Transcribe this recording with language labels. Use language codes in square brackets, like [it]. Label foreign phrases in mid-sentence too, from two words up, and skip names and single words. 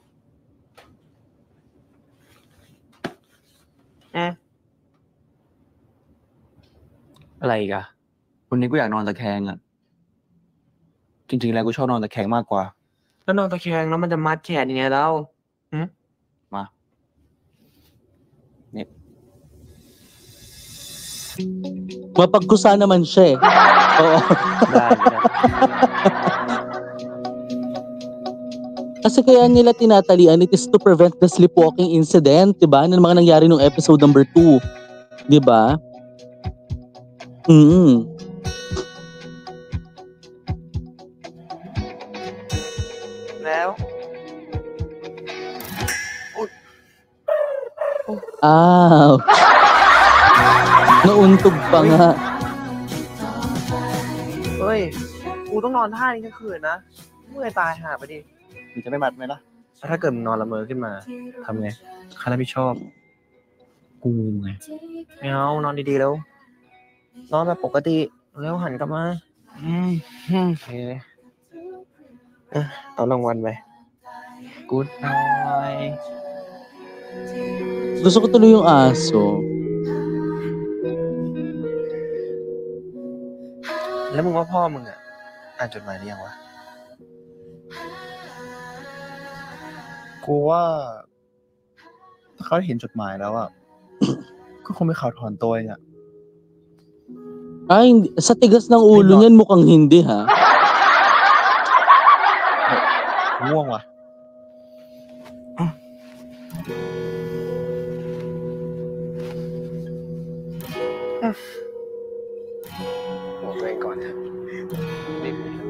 [th] อะไรอีกอะวันนี้กูอยากนอนตะแคงอะจริงๆแล้วกูชอบนอนตะแคงมากกว่า แล้วนอนตะแคงแล้วมันจะมัดแขนยังไงแล้ว มานี่ [tl] Mapagkusa naman siya eh. Oo. [th] ได้ [tl] Kasi kaya nila tinatalian, [en] it is to prevent the sleepwalking incident, [tl] 'di ba? Ng mga nangyari nung [en] episode number [tl] 2, 'di ba? [th] แล้ว [tl] Nauntog pa nga. [th] เฮ้ย กูต้องนอนท่านี้ทั้งคืนนะ เมื่อยตายห่าไปดิ มึงจะไม่มัดไหมล่ะ ถ้าเกิดมึงนอนละเมอขึ้นมาทำไงใครรับผิดชอบ กูไง ไม่เอานอนดีๆแล้ว นอนแบบปกติแล้วหันกลับมาโอเคเอารางวัลไป [en] Good night [tl] Gusto ko tuloy yung aso. [th] แล้วมึงว่าพ่อมึงอ่านจดหมายหรือยังวะ กูว่าถ้าเขาเห็นจดหมายแล้วอ่ะ ก็คงไม่ข่าวถอนตัวเองอ่ะ [tl] Sa tigas ng ulo niyan mukhang hindi, ha? [th] ง่วงว่ะ บอกตัวเองก่อนเถอะรีบ